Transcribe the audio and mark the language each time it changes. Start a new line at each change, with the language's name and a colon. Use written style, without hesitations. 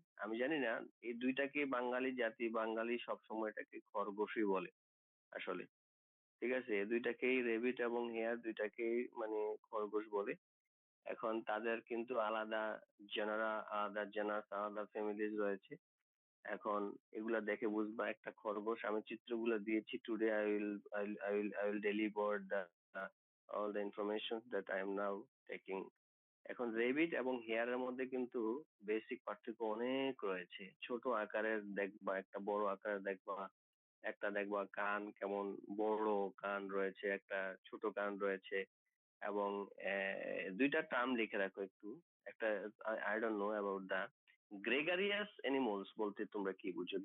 Bangla: আমি জানি না, এই দুইটাকে বাঙালি জাতি, বাঙালি সবসময় এটাকে খরগোশই বলে আসলে। ঠিক আছে? এই দুইটাকেই রেবিট এবং হেয়ার দুইটাকেই মানে খরগোশ বলে। এখন তাদের কিন্তু আলাদা জেনারা, আলাদা জেনাস, আলাদা ফ্যামিলিজ রয়েছে। এখন এগুলা দেখে বুঝবা একটা খরগোশ। আমি চিত্রগুলো দিয়েছি।
English: Today I will deliver the all the information that I am now taking.
Bangla: এখন রেবিট এবং হেয়ারের মধ্যে কিন্তু বেসিক পার্থক্য অনেক রয়েছে। ছোট আকারের দেখবা, একটা বড় আকারের দেখবা, একটা দেখবা কান কেমন বড় কান রয়েছে, একটা ছোট কান রয়েছে। এবং দুইটা টার্ম লিখে রাখো একটু। একটা
English: I don't know about the gregarious animals
Bangla: বলতে তোমরা কি বুঝো?